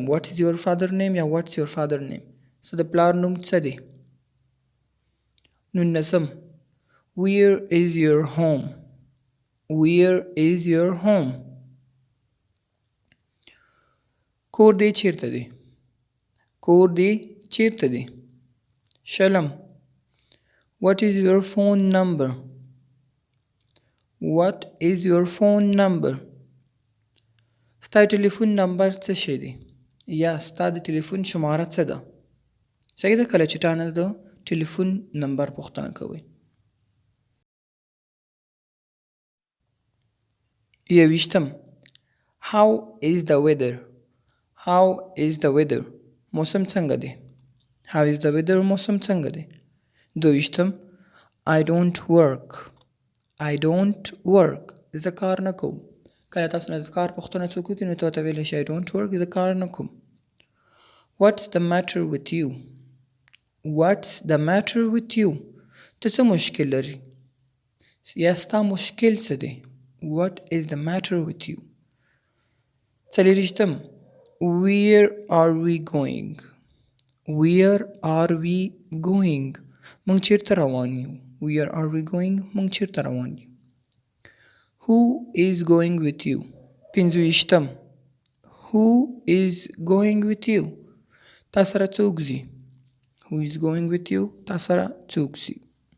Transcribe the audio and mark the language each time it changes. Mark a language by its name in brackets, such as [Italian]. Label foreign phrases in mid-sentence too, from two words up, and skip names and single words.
[English] What is your father name یا What's your father name. [Pashto] ستا د پلار نوم څه دی. نولسم [English] Where is your home? Where is your home? [Pashto] کور دې چیرته دی؟ کور دې چیرته دی؟ شلم. [English] What is your phone number? What is your phone number? [Pashto] ستا ټلیفون نمبر څه شی دی؟ یا ستا د ټلیفون شماره څه ده؟ صحیح ده کله چې تا نه د ټلیفون نمبر پوښتنه کوئ. [English] 21 How is the weather? How is the weather? [Pashto] موسم څنګه دی؟ [English] How is the weather [Pashto] موسم څنګه دی؟ [English] 22 I don't work. I don't work. [Pashto] زه کار نه کوم. کله تاسو نه د کار پوښتنه څوک وکړي نو تاسو ویلی شئ [English] I don't work. [Pashto] زه کار نه کوم. [English] What's the matter with you? What's the matter with you? [Pashto] ته څه مشکل لري؟ یا ستا مشکل څه دی؟ [English] What is the matter with you? 24 Where are we going? Where are we going? [Pashto] موږ چیرته روان یو؟ [English] Where are we going? [Pashto] موږ چیرته روان یو؟ [English] Who is going with you? 25 Who is going with you? [Pashto] تا سره څوک ځي؟ [English] Who is going with you? [Pashto] تا سره څوک ځي؟